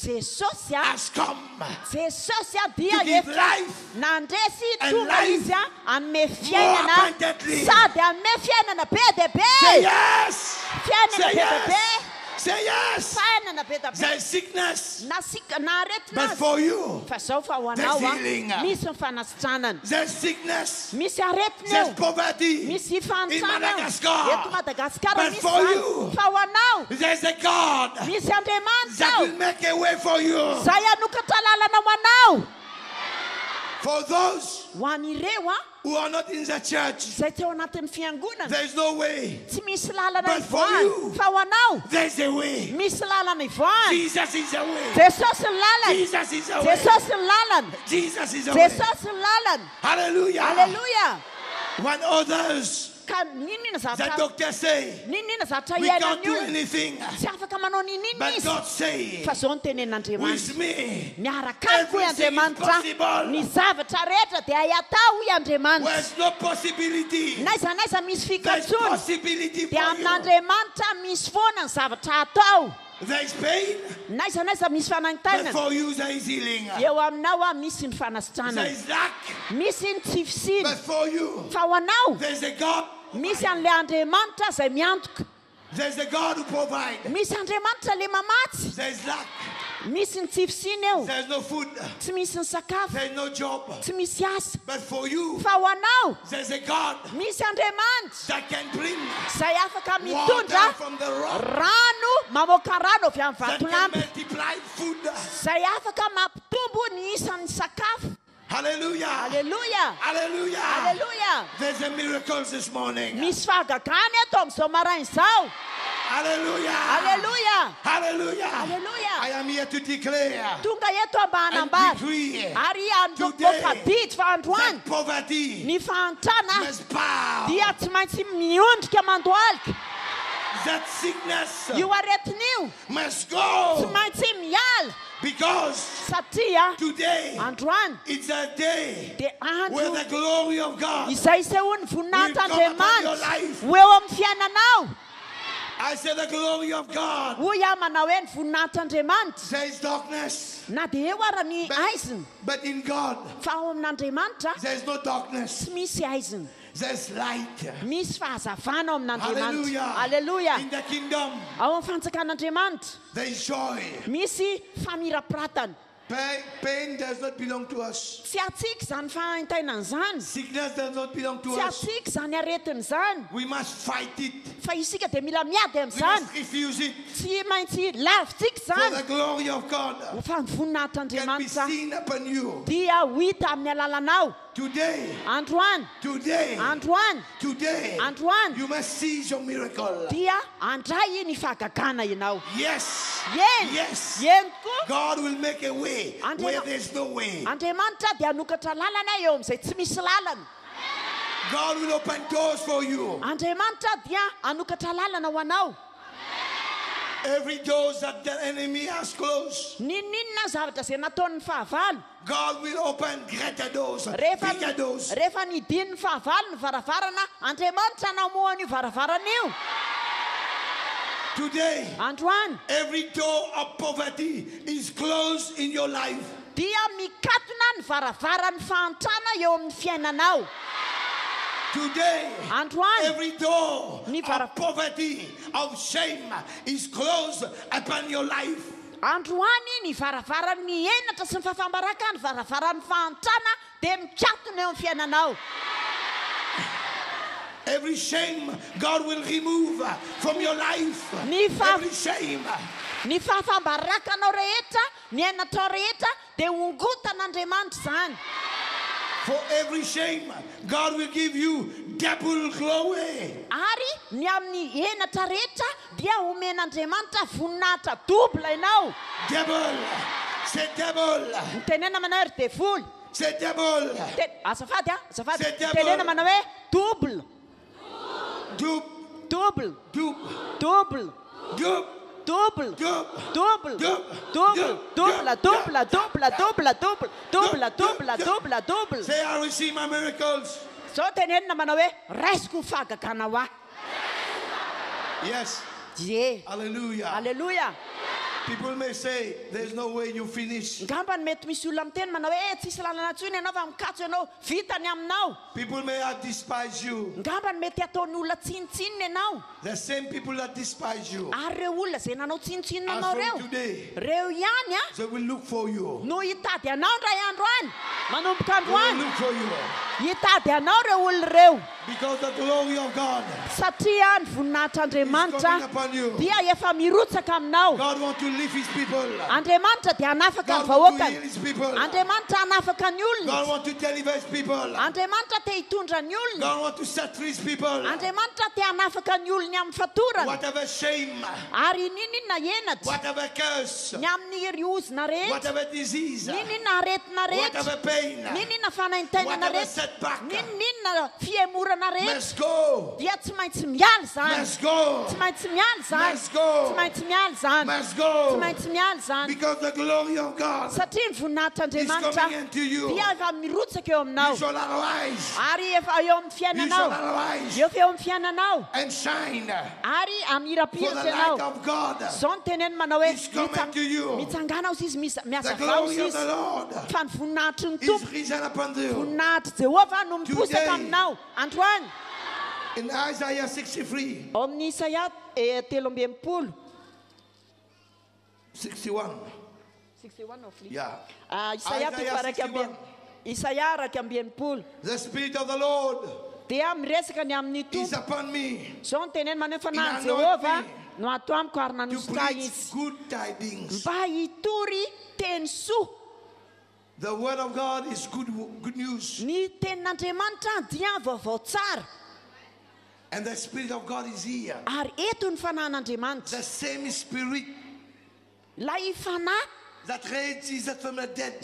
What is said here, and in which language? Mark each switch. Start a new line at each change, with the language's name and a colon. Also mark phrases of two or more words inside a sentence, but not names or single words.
Malagasy: Jesosy
English: has come
Malagasy: Jesosy dia
English: to give
Malagasy: efa
English: life
Malagasy: nandresy
English: and
Malagasy: tonga
English: life
Malagasy: izy anome
English: more
Malagasy: fiainana,
English: abundantly.
Malagasy: sady anome fiainana be dia
English: Say
Malagasy: be,
English: yes.
Malagasy: fiainana
English: Say
Malagasy: be dia be,
English: yes. Say yes.
Malagasy: fiainana be dia
English: There
Malagasy: be.
English: is sickness.
Malagasy: Na aretina
English: But
Malagasy: azy.
English: for you,
Malagasy: Fa zao fa ho
English: there's
Malagasy: anao
English: healing.
Malagasy: misy ny fanasitranana,
English: there's sickness.
Malagasy: misy aretina
English: There's
Malagasy: eo,
English: poverty.
Malagasy: misy
English: In
Malagasy: fantrana
English: Madagascar.
Malagasy: eto Madagasikara,
English: But
Malagasy: misy
English: for
Malagasy: zany.
English: you,
Malagasy: Fa ho anao
English: There's a God
Malagasy: misy Andriamanitra
English: that
Malagasy: ao,
English: will make a way for you.
Malagasy: zay anokatra lalana ho anao.
English: For those
Malagasy: Ho an'ireo
English: who are not in the church,
Malagasy: zay tsy ao anatin'ny fiangonana,
English: there's no way.
Malagasy: tsy misy lalana
English: But for
Malagasy: ivoany.
English: you,
Malagasy: Fa ho anao
English: There's a way.
Malagasy: misy lalana ivoany.
English: Jesus is the way.
Malagasy: Jesosy ny lalana,
English: Jesus is the way.
Malagasy: Jesosy ny lalana,
English: Jesus is the way.
Malagasy: Jesosy ny lalana.
English: Hallelujah.
Malagasy: Aleluia.
English: When others,
Malagasy: Ka ninona
English: the
Malagasy: zavatra,
English: doctor say,
Malagasy: ninona zavatra
English: we
Malagasy: iainan'ny
English: can't do
Malagasy: olona,
English: anything.
Malagasy: tsy afaka manao ninina
English: But
Malagasy: izy.
English: God say,
Malagasy: Fa zao ny tenenin'Andriamanitra,
English: with me,
Malagasy: miaraka amiko i
English: everything is
Malagasy: Andriamanitra,
English: possible.
Malagasy: ny zavatra rehetra dia atao i Andriamanitra.
English: There's no possibility.
Malagasy: Naiza naiza misy
English: There's
Malagasy: fikatsony,
English: possibility for
Malagasy: dia
English: you.
Malagasy: amin'Andriamanitra misy foana ny zavatra atao.
English: There's pain,
Malagasy: Naiza naiza misy
English: but
Malagasy: fanaintainana,
English: for you there is healing.
Malagasy: eo aminao misy ny
English: There
Malagasy: fanasitranana,
English: is lack,
Malagasy: misy ny tsy fisiny.
English: but for you
Malagasy: Fa ho anao
English: there's a God.
Malagasy: misy an'ilay Andriamanitra zay miantoka,
English: There's a God who provides.
Malagasy: misy Andriamanitra le mamatsy,
English: There's lack.
Malagasy: misy ny tsy fisiny eo,
English: There's no food.
Malagasy: tsy misy ny sakafo,
English: There's no job.
Malagasy: tsy misy asa.
English: But for you,
Malagasy: Fa ho anao
English: there's a God
Malagasy: misy Andriamanitra
English: that can bring
Malagasy: zay afaka
English: water
Malagasy: mitondra
English: from the rock,
Malagasy: rano, mamoaka rano avy amin'ny
English: that can
Malagasy: vatolampy,
English: multiply food.
Malagasy: zay afaka mampitombo ny isan'ny sakafo.
English: Hallelujah.
Malagasy: Aleluia,
English: Hallelujah.
Malagasy: aleluia.
English: There's a miracle this morning.
Malagasy: Misy fahagagana eto amin'izao maraina izao.
English: Hallelujah.
Malagasy: Aleluia,
English: Hallelujah.
Malagasy: Aleluia.
English: I am here to declare
Malagasy: tonga eto
English: and
Malagasy: ambanambary
English: decree
Malagasy: ary androboka didy fa androany
English: that poverty
Malagasy: ny fahantrana
English: must bow.
Malagasy: dia tsy maintsy miondrika mandoalika.
English: that sickness
Malagasy: io aretin'io
English: must
Malagasy: tsy
English: go,
Malagasy: maintsy miala
English: because
Malagasy: satria
English: today
Malagasy: androany
English: it's a day
Malagasy: dia
English: where
Malagasy: andro
English: the glory of God.
Malagasy: izay sehoany voninahitran'andriamanitra
English: life.
Malagasy: ho eo amin'ny fiainanao.
English: I said the glory of God.
Malagasy: hoy aho manao hoe ny voninahitran'andriamanitra
English: There is darkness,
Malagasy: na dia eo ara ny aiziny
English: but in God
Malagasy: fa ao amin'andriamanitra
English: there is no darkness.
Malagasy: tsy misy aiziny,
English: There's light.
Malagasy: misy fahazavana ao amin'andriamanitra.
English: Hallelujah.
Malagasy: Alleluia.
English: In the kingdom
Malagasy: Ao amin'ny fanjakan'andriamanitra
English: there is joy.
Malagasy: misy famirapiratana.
English: Pain does not belong to us.
Malagasy: Tsy atsika zany fahaintainana zany,
English: Sickness does not belong to
Malagasy: tsy
English: us.
Malagasy: atsika zany aretina zany,
English: We must fight it.
Malagasy: fa isika dia mila miady
English: We
Malagasy: amin'izany,
English: must refuse it.
Malagasy: tsy maintsy lavintsika
English: For
Malagasy: zany.
English: the glory of God
Malagasy: Fa ny
English: can be
Malagasy: voninahitran'andriamanitra
English: seen upon you.
Malagasy: dia ho hita amin'ny alalanao.
English: Today,
Malagasy: Androany,
English: today,
Malagasy: androany,
English: today,
Malagasy: androany
English: you must seize your miracle.
Malagasy: dia andray ny fahagagana ianao.
English: Yes.
Malagasy: Eny,
English: Yes.
Malagasy: eny koa.
English: God will make a way And where then- there's no way.
Malagasy: Andriamanitra dia hanokatra lalana eo amin'izay tsy misy lalana.
English: God will open doors for you.
Malagasy: Andriamanitra dia hanokatra lalana ho anao.
English: Every door that the enemy has closed,
Malagasy: Ninninona zavatra izay nataon'ny fahavalo.
English: God will open greater doors,
Malagasy: Rehefa
English: bigger doors.
Malagasy: rehefa nidiny ny fahavalo ny varavarana, Andriamanitra namohany io varavarana io.
English: Today,
Malagasy: Androany
English: every door of poverty is closed in your life.
Malagasy: dia mikatona ny varavaran'ny fahantrana eo amin'ny fiainanao.
English: Today,
Malagasy: Androany
English: every door
Malagasy: Ni vara-
English: of poverty, of shame is closed upon your life.
Malagasy: androany ny varavaran'ny enatra sy ny fahafambaraka ny varavaran'ny fahantrana dia mikatona eo amin'ny fiainanao.
English: Every shame, God will remove from your life.
Malagasy: Ni fa-
English: Every shame.
Malagasy: Ny fahafambarakanao rehetra, ny enatrao rehetra dia hongotan'Andriamanitra zany.
English: For every shame, God will give you double glory.
Malagasy: Ary ny amin'ny enatra rehetra dia omen'Andriamanitra voninahitra dobla ianao.
English: Double. Say double.
Malagasy: Tenena manao ry devoly.
English: Say double.
Malagasy: Azafady a, azafady.
French: C'est double.
Malagasy: Tenena manao hoe double,
English: Double. double, Double. double, Double. double, Double. double, double, double, double, double, double, double, double, double, double, double. Say, I receive my miracles.
Malagasy: So tenena manao hoe raisiko fahagagana ho ahy.
English: Yes.
Malagasy: Ye.
English: Hallelujah.
Malagasy: Alleluia.
English: People may say, there's no way you finish.
Malagasy: Ngambany mety misy olona miteny manao hoe tsisy lalana ntsony ianao fa mikatso ianao vitany aminao.
English: People may have despised you.
Malagasy: Ngambany mety ataony olona tsinitsinina ianao.
English: The same people that despise you,
Malagasy: Ary reo olona zay nanao tsinitsinina
English: as
Malagasy: anao
English: from
Malagasy: reo,
English: today,
Malagasy: reo ihany a
English: they will look for you.
Malagasy: no hitady anao ndray andro any, manomboka
English: They
Malagasy: andro
English: will
Malagasy: any
English: look for you.
Malagasy: hitady anao reo olona reo,
English: Because the glory of God
Malagasy: satria ny
English: is
Malagasy: voninahitran'Andriamanitra
English: coming upon you.
Malagasy: dia efa mirotsaka aminao.
English: God wants to lift his people.
Malagasy: Andriamanitra dia hanafaka ny
English: God wants to heal
Malagasy: vahoakany.
English: his people.
Malagasy: Andriamanitra hanafaka ny
English: God
Malagasy: olona.
English: wants to deliver his people.
Malagasy: Andriamanitra te hitondra ny olona.
English: God wants to set free his people.
Malagasy: Andriamanitra te hanafaka ny olona amin'ny fatorana.
English: Whatever shame,
Malagasy: Ary ninina enatra
English: whatever curse,
Malagasy: ny amin'ny riozina rehetra,
English: whatever disease,
Malagasy: ninina aretina rehetra,
English: whatever pain,
Malagasy: ninina fanaintainana
English: whatever
Malagasy: rehetra,
English: setback,
Malagasy: ninina fiemorana rehetra
English: must go.
Malagasy: dia tsy maintsy miala zany.
English: Must go.
Malagasy: Tsy maintsy miala zany.
English: Must go.
Malagasy: Tsy maintsy miala zany.
English: Must
Malagasy: Tsy
English: go.
Malagasy: maintsy miala zany.
English: Because the glory of God
Malagasy: Satria ny
English: is
Malagasy: voninahitran'Andriamanitra
English: coming into you.
Malagasy: dia efa mirotsaka eo aminao.
English: You shall arise.
Malagasy: Ary efa eo amin'ny
English: You shall
Malagasy: fiainanao.
English: arise
Malagasy: Efa eo amin'ny fiainanao.
English: and shine.
Malagasy: Ary
English: For the
Malagasy: amirapiratra
English: light
Malagasy: ianao.
English: of God,
Malagasy: Zao ny teneny manao hoe
English: is coming to you.
Malagasy: mitsangana izy
English: The
Malagasy: miasa vao
English: glory of
Malagasy: izy
English: the Lord
Malagasy: fa ny voninahitry ny
English: is
Malagasy: tompo,
English: risen upon you.
Malagasy: voninahitry Jehova no miposaka
English: Today.
Malagasy: aminao. Androany
English: In Isaiah 63,
Malagasy: ao amin'ny Isaia 13:60. 61.
English: 61 of Lee. Yeah.
Malagasy: Isaia Isaia 60.
English: The Spirit of the Lord
Malagasy: Dia miresaka ny amin'ny
English: is
Malagasy: tompo.
English: upon me
Malagasy: Zao ny teneny manao fa na
English: He
Malagasy: Jehova
English: anointed
Malagasy: no ato amiko ary
English: to
Malagasy: nanositra
English: preach
Malagasy: izy
English: good tidings.
Malagasy: mba hitory teny soa.
English: The word of God is good news.
Malagasy: Ny tenin'Andriamanitra dia vaovao tsara.
English: And the Spirit of God is here.
Malagasy: Ary eto ny fanahin'Andriamanitra.
English: The same Spirit
Malagasy: Ilay fanahy
English: that raised Jesus from the dead.